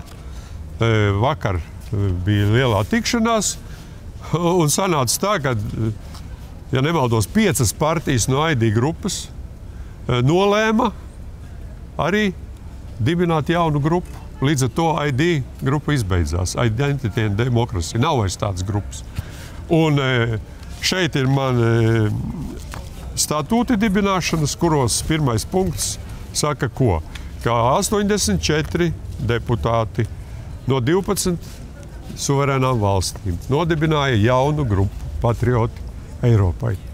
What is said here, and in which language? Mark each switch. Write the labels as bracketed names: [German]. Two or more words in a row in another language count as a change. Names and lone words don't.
[Latvian] Vakar bija lielā tikšanās, un sanāca tā, ka, ja nemaldos, 5 partijas no ID grupas nolēma arī dibināt jaunu grupu. Līdz ar to ID grupa izbeidzās. [English] Identity and Democracy. [Latvian] Nav vairs tādas grupas. Un šeit ir man statūti dibināšanas, kuros pirmais punkts saka ko? Kā 84 deputāti no 12 suverēnām valstīm nodibināja jaunu grupu Patrioti Eiropai.